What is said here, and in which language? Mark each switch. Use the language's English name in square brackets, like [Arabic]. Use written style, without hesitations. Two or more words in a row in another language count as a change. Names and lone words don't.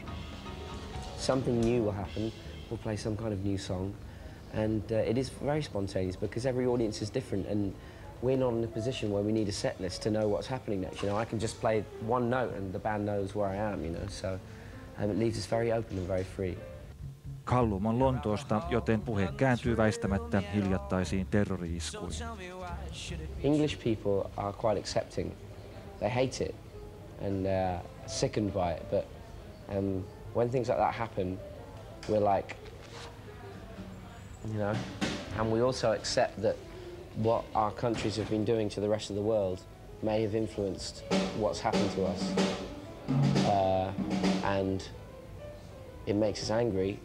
[English] Something new will happen. We'll play some kind of new song, and it is very spontaneous because every audience is different, and we're not in a position where we need a set list to know what's happening next. You know, I can just play one note and the band knows where I am. You know, so it leaves us very open and very free. [Finnish] Cullum on Lontoosta, joten puhe kääntyy väistämättä hiljattaisiin terrori-iskuihin. [English] English people are quite accepting. They hate it and sickened by it, but when things like that happen, we're like, you know, and we also accept that what our countries have been doing to the rest of the world may have influenced what's happened to us, and it makes us angry.